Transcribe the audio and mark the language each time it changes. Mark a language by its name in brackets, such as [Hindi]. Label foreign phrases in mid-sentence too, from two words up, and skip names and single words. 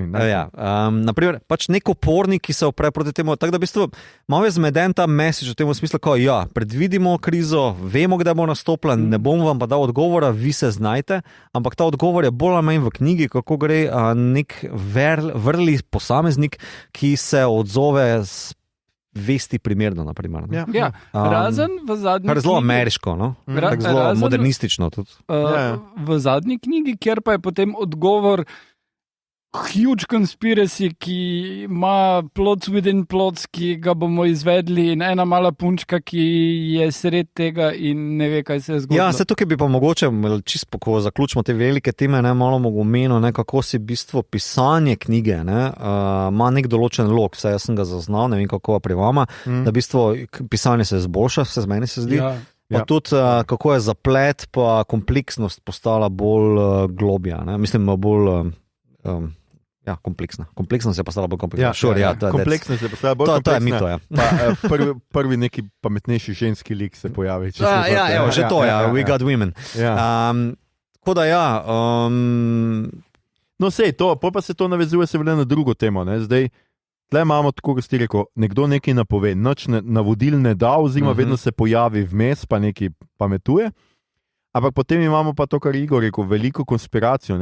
[Slovenian] Naprimer, pač nek opornik, ki se opre proti temu, tako da v bistvu malo je zmeden ta message v tem smislu, predvidimo krizo, vemo, kdaj bo nastopila, ne bom vam pa dal odgovora, vi se znajte, ampak ta odgovor je bolj ali manj v knjigi, kako gre nek vrli posameznik, ki se odzove z vesti primerno, naprimer. Razen v zadnji knjigi. Kar je zelo ameriško, zelo modernistično tudi. V zadnji knjigi, kjer pa je potem odgovor [English] huge conspiracy, [Slovenian] ki ima [English] plots within plots, [Slovenian] ki ga bomo izvedli, in ena mala punčka, ki je sred tega in ne ve, kaj se je zgodilo. Se tukaj bi pa mogoče, čisto ko zaključimo te velike teme, malo mogo omenil, kako si v bistvu pisanje knjige ima nek določen log, vse jaz sem ga zaznal, ne vem kako pri vama, da v bistvu pisanje se izboljša, vse z meni se zdi. Pa tudi, kako je zaplet, pa kompleksnost postala bolj globja, mislim, bolj kompleksna. Kompleksnost je postala bolj kompleksna. Kompleksnost je postala bolj kompleksna. To je mito, Prvi neki pametnejši ženski lik se pojavi. Že to, [English] we got women. [Slovenian] Tako da No sej, pa se to navezuje seveda na drugo temo. Zdaj, tle imamo, tako kot si rekel, nekdo nekaj napove, nič navodil ne da, oziroma vedno se pojavi vmes, pa nekaj pametuje. Ampak potem imamo pa to, kar Igor rekel, veliko konspiracijo.